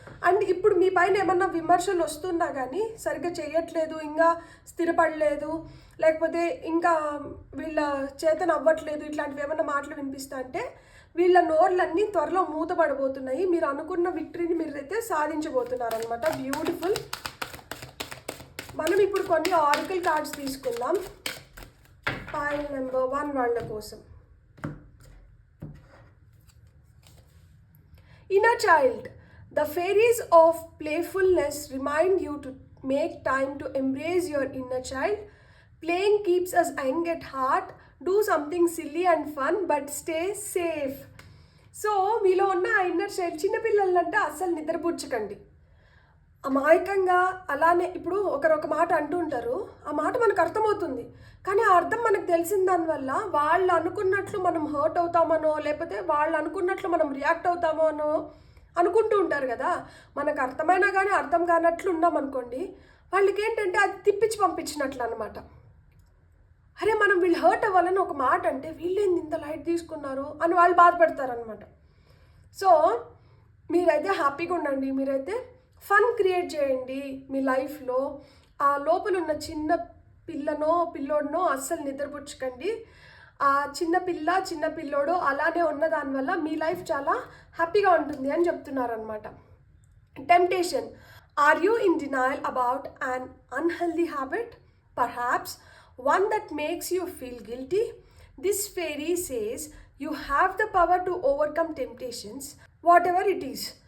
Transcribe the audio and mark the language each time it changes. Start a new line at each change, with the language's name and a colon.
Telugu: And ఇప్పుడు మీ పైన ఏమన్నా విమర్శలు వస్తున్నా కానీ సరిగ్గా చేయట్లేదు, ఇంకా స్థిరపడలేదు, లేకపోతే ఇంకా వీళ్ళ చేతన అవ్వట్లేదు, ఇట్లాంటివి ఏమన్నా మాటలు వినిపిస్తా అంటే వీళ్ళ నోర్లన్నీ త్వరలో మూతపడబోతున్నాయి. మీరు అనుకున్న విక్టరీని మీరైతే సాధించబోతున్నారు అనమాట. బ్యూటిఫుల్. మనం ఇప్పుడు కొన్ని ఆరికల్ కార్డ్స్ తీసుకుందాం పైల్ నెంబర్ 1 వాళ్ళ కోసం.
English: Inner child, the fairies of playfulness remind you to make time to embrace your inner child. Playing keeps us young at heart. Do something silly and fun, but stay safe.
Telugu: So మీలో ఉన్న ఆ inner child, చిన్నపిల్లలంటే అస్సలు నిద్రపుచ్చకండి. అమాయకంగా అలానే ఇప్పుడు ఒకరొక మాట అంటూ ఉంటారు, ఆ మాట మనకు అర్థమవుతుంది, కానీ ఆ అర్థం మనకు తెలిసిన దానివల్ల వాళ్ళు అనుకున్నట్లు మనం హర్ట్ అవుతామనో లేకపోతే వాళ్ళు అనుకున్నట్లు మనం రియాక్ట్ అవుతామో అనో అనుకుంటూ ఉంటారు కదా. మనకు అర్థమైనా కానీ అర్థం కానట్లు ఉన్నామనుకోండి, వాళ్ళకి ఏంటంటే అది తిప్పించి పంపించినట్లు అనమాట. అరే మనం వీళ్ళు హర్ట్ అవ్వాలని ఒక మాట అంటే వీళ్ళేంది ఇంత లైట్ తీసుకున్నారు అని వాళ్ళు బాధపడతారనమాట. సో మీరైతే హ్యాపీగా ఉండండి, మీరైతే ఫన్ క్రియేట్ చేయండి మీ లైఫ్లో. ఆ లోపల ఉన్న చిన్న పిల్లోడినో అస్సలు నిద్రపుచ్చకండి. ఆ చిన్న పిల్లోడు అలానే ఉన్న దానివల్ల మీ లైఫ్ చాలా హ్యాపీగా ఉంటుంది అని చెప్తున్నారనమాట. Temptation.
English: Are you in denial about an unhealthy habit? Perhaps one that makes you feel guilty? This fairy says you have the power to overcome temptations, whatever it is.